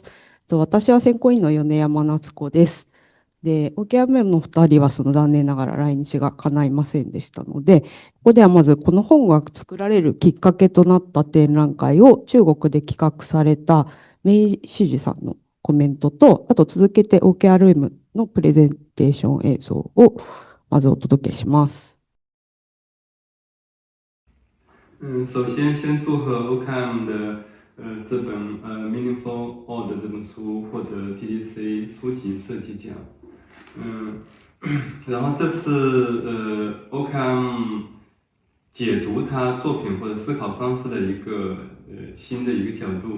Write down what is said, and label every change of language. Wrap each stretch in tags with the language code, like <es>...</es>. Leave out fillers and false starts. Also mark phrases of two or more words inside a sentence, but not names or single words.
<ja>私は選考委員の米山夏子です。で、OKRM の2人は残念ながら来日が叶いませんでしたので、ここではまずこの本が作られるきっかけとなった展覧会を中国で企画されたメイ・シジさんのコメントと、あと続けて OKRM のプレゼンテーション映像をまずお届けします。</ja> <zh>首先先祝贺 OKM 的这本 Meaningful Order 这本书获得 TDC 书籍设计奖。然后这是OKM 解读他作品或者思考方式的一个新的一个角度。</zh>